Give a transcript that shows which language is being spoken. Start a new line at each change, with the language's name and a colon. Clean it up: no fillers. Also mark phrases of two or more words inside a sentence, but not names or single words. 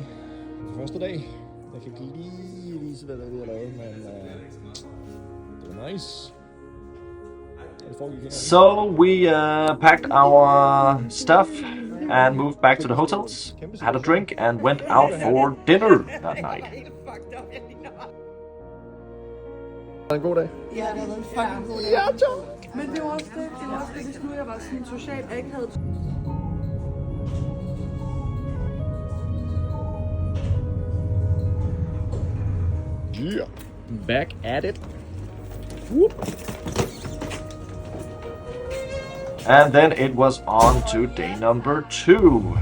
Danish: Den første dag. Jeg kan ikke lige vise, hvad det er, vi har lavet, men det var nice.
English: So we packed our stuff and moved back to the hotels, had a drink, and went out for dinner that night.
Danish: En god dag. Ja, det har været en fucking god dag. Ja, tak. Men det var også det, hvis nu jeg var sådan socialt akavet.
English: Yeah. Back at it. Whoop. And then it was on to day number 2.